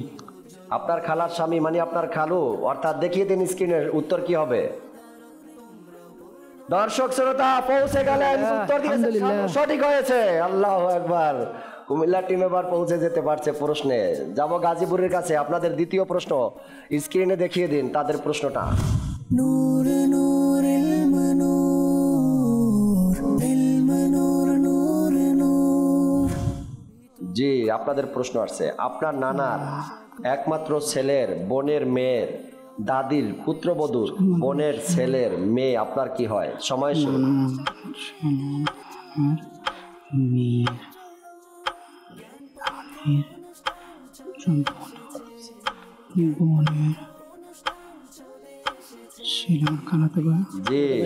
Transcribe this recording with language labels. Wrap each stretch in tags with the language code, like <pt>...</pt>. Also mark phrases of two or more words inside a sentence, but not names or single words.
<bn>আপনার খালার স্বামী মানে আপনার খালু, অর্থাৎ দেখিয়ে দিন স্ক্রিনের উত্তর কি হবে। দর্শক শ্রোতা পৌঁছে গেলেন, উত্তর দিয়েছেন, সঠিক হয়েছে।</bn> <ar>الله أكبر.</ar> <bn>কুমিল্লা টিম এবার পৌঁছে যেতে পারছে প্রশ্নে। যাব গাজীপুরের কাছে। আপনাদের দ্বিতীয় প্রশ্ন স্ক্রিনে দেখিয়ে দিন তাদের প্রশ্নটা।</bn> <ar>نور نور المنور المنور نور نور</ar> <bn>জি, আপনাদের প্রশ্ন আসছে। আপনার নানার একমাত্র ছেলের বোনের মেয়ের দাদির পুত্রবধূর বোনের ছেলের মেয়ে আপনার কি হয়? সময় শুরু। জি,</bn>